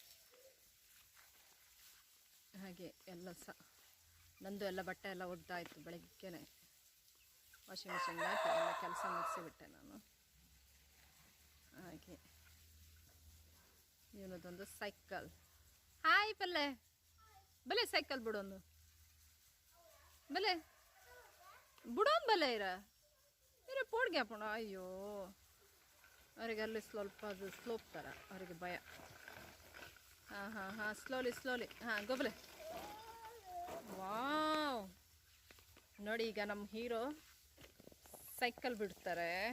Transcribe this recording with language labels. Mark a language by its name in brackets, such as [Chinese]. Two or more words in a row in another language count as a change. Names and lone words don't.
[Kannada] ಹಾಗೆ ಎಲ್ಲ ಸಹ ನಂದು ಎಲ್ಲ ಬಟ್ಟೆ ಎಲ್ಲ ಒದ್ದಾಯಿತು. ಬೆಳಗ್ಗೆನೆ ವಾಷಿಂಗ್ ಮಿಷಿನ್ಗೆ ಹಾಕಿ ಎಲ್ಲ ಕೆಲಸ ಮುಗಿಸಿಬಿಟ್ಟೆ ನಾನು. ಹಾಗೆ ಇವನದೊಂದು ಸೈಕಲ್. [Tulu] ಹಾಯ್ ಪಲ್ಲೆ, ಬಲೆ ಸೈಕಲ್ ಬಿಡೋನು, ಬಲೆ ಬಿಡೋನ್ ಬಲೆ ಇರ ಪೋಡ್ಗೆ ಪುಣ. [Kannada] ಅಯ್ಯೋ, ಅವರಿಗೆ ಅಲ್ಲಿ ಸ್ವಲ್ಪ ಅದು ಸ್ಲೋಪ್ ಥರ, ಅವರಿಗೆ ಭಯ. ಹಾಂ ಸ್ಲೋಲಿ. ಹಾಂ ಗೊಬ್ಬಲೆ. ವಾವ್ ನೋಡಿ, ಈಗ ನಮ್ಮ ಹೀರೋ ಸೈಕಲ್ ಬಿಡ್ತಾರೆ.